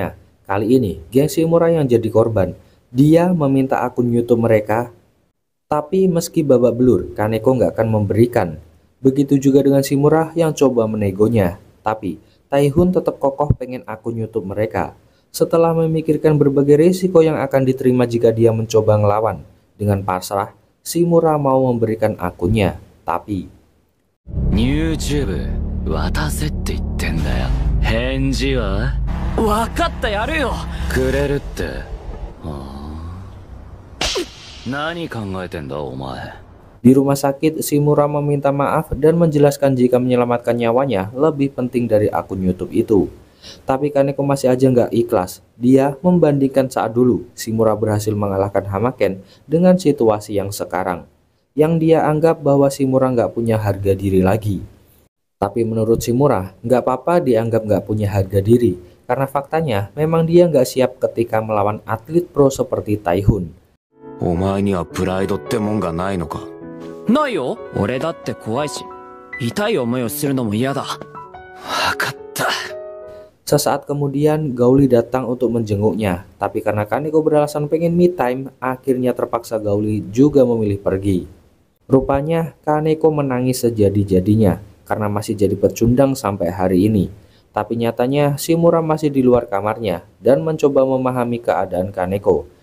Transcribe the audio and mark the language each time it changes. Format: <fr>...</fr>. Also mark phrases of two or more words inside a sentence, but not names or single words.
<id>Kali ini, geng Shimura yang jadi korban. Dia meminta akun YouTube mereka, tapi meski babak belur, Kaneko nggak akan memberikan. Begitu juga dengan Shimura yang coba menegonya. Tapi, Taihun tetap kokoh pengen akun YouTube mereka. Setelah memikirkan berbagai risiko yang akan diterima jika dia mencoba ngelawan, dengan pasrah, Shimura mau memberikan akunnya. Tapi</id> <ja>YouTube 渡せって言ってんだよ。返事は分かったやるよ。くれるって。何考えてんだお前。</ja> <id>di rumah sakit, Shimura meminta maaf dan menjelaskan jika menyelamatkan nyawanya lebih penting dari akun YouTube itu. Tapi Kaneko masih aja nggak ikhlas. Dia membandingkan saat dulu Shimura berhasil mengalahkan Hamaken dengan situasi yang sekarang, yang dia anggap bahwa Shimura nggak punya harga diri lagi. Tapi menurut Shimura, nggak apa-apa dianggap nggak punya harga diri, karena faktanya memang dia nggak siap ketika melawan atlet pro seperti Taihun.</id> <ja>お前にはプライドってもんがないのか。ないよ。俺だって怖いし、痛い思いをするのも嫌だ。分かった。</ja> <id>Sesaat kemudian, Gauli datang untuk menjenguknya, tapi karena Kaneko beralasan pengen</id> <en>me time,</en> <id>akhirnya terpaksa Gauli juga memilih pergi. Rupanya Kaneko menangis sejadi-jadinya karena masih jadi pecundang sampai hari ini. Tapi nyatanya Shimura masih di luar kamarnya dan mencoba memahami keadaan Kaneko.</id>